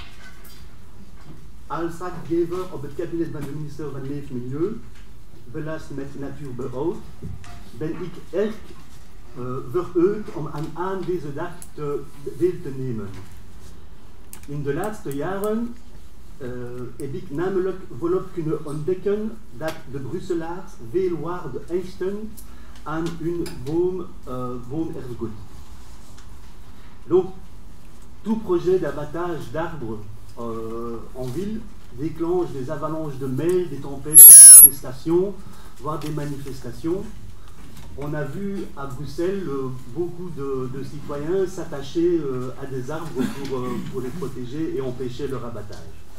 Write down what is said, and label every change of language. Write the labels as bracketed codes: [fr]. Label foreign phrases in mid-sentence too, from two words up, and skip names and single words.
[nl] Als raadgever op het kabinet van de minister van Leefmilieu, belast met natuurbehoud, ben ik erg verheugd om aan deze dag deel te nemen. In de laatste jaren heb ik namelijk volop kunnen ontdekken dat de Brusselaars veel waarde hechten aan hun boomerfgoed. [fr] Donc, tout projet d'abattage d'arbres en ville déclenche des avalanches de mails, des tempêtes, des protestations, voire des manifestations. On a vu à Bruxelles beaucoup de citoyens s'attacher à des arbres pour les protéger et empêcher leur abattage.